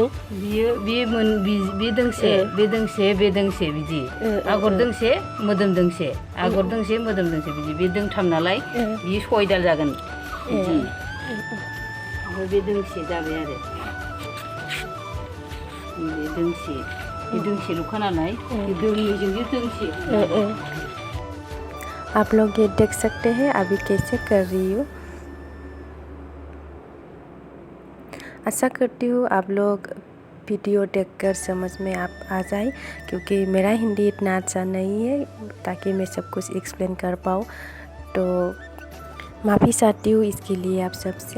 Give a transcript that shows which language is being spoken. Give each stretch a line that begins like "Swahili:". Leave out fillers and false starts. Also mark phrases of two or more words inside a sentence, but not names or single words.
Bodo: बियो बे दोंसे बे दोंसे बे दोंसे बिदि आगर दोंसे मोदोम दोंसे आगर दोंसे मोदोम दोंसे बिदि बे दोंथाम नालाय बियो सयदाल जागोन बिदि ओमफ्राय बे दोंसे जाबाय आरो बे दोंसेल'खा नालाय दोंनैजों बे दोंसे
Hindi: आप लोग ये देख सकते हैं अभी कैसे कर रही हूँ। आशा करती हूँ आप लोग वीडियो देखकर समझ में आ जाए क्योंकि मेरा हिंदी इतना अच्छा नहीं है ताकि मैं सब कुछ एक्सप्लेन कर पाऊँ तो माफ़ी चाहती हूँ इसके लिए आप सबसे।